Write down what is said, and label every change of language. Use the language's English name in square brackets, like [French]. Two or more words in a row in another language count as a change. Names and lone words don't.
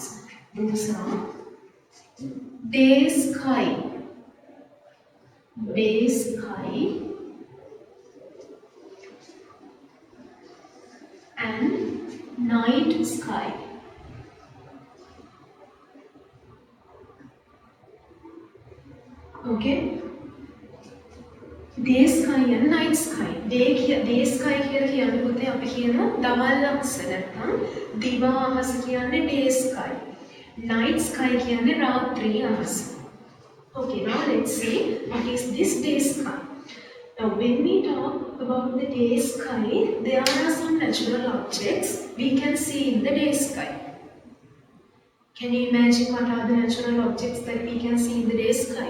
[English] Those are day sky and night sky. Okay, day sky and night sky. Day sky [Sinhala] කියලා කියන්නේ පුතේ අපි කියනවා දවල් අහස නැත්නම් දිවා අහස කියන්නේ [English] day sky. Night sky [Sinhala] කියන්නේ රාත්‍රී අහස. [English] Okay, now let's see what is this day sky. Now when we talk about the day sky, there are some natural objects we can see in the day sky. Can you imagine what are the natural objects that we can see in the day sky?